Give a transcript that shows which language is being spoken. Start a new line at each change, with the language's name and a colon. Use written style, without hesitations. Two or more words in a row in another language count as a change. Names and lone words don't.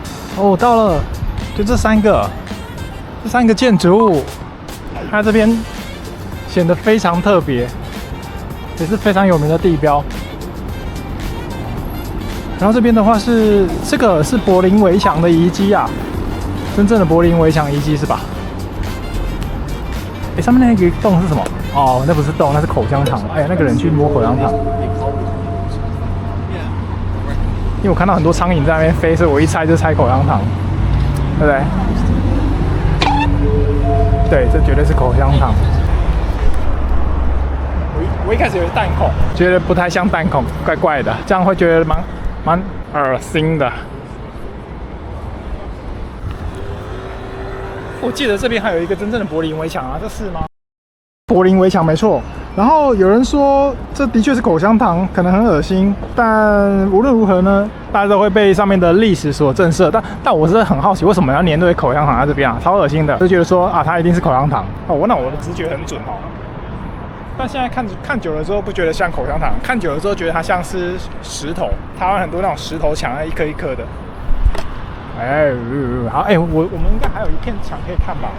Chinese: 哦，到了，就這3個建築物，它這邊顯得非常特別，也是非常有名的地標。然後這邊的話這個是柏林圍牆的遺跡啊，真正的柏林圍牆遺跡是吧？哎，上面那個洞是什麼？哦，那不是洞，那是口香糖。哎呀，那個人去摸口香糖。因為我看到很多蒼蠅在那邊飛，所以我一猜就猜口香糖，對不对？對，這絕對是口香糖。我一開始以為彈孔，覺得不太像彈孔，怪怪的，這樣會覺得蠻噁心的。我記得這邊還有一個真正的柏林圍牆啊，這是嗎？柏林圍牆沒錯。然後有人說這的確是口香糖，可能很噁心，但無論如何呢，大家都會被上面的歷史所震懾。但我是很好奇，為什麼要粘對口香糖在這邊啊？超噁心的，就覺得說啊，它一定是口香糖。哦，那我的直覺很準哦。但現在看久了之後，不覺得像口香糖，看久了之後覺得它像是石頭。台灣很多那種石頭牆，一顆一顆的。哎，好，哎，我們應該還有一片牆可以看吧？